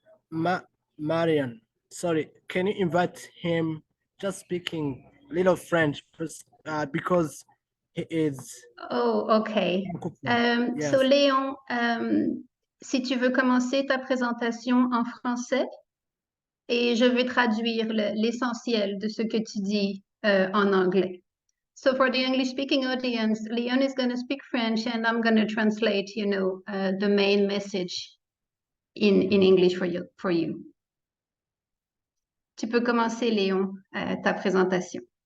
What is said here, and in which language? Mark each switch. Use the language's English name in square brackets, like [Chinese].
[English] Marian, sorry, can you invite him? Just speaking little French, because he is. Oh, okay. Yes. [French] So Léon, si tu veux commencer ta présentation en français. et je vais traduire l'essentiel de ce que tu dis en anglais. [English] So for the English-speaking audience, Leon is going to speak French and I'm going to translate, the main message in English for you. [French] Tu peux commencer, Léon, ta présentation.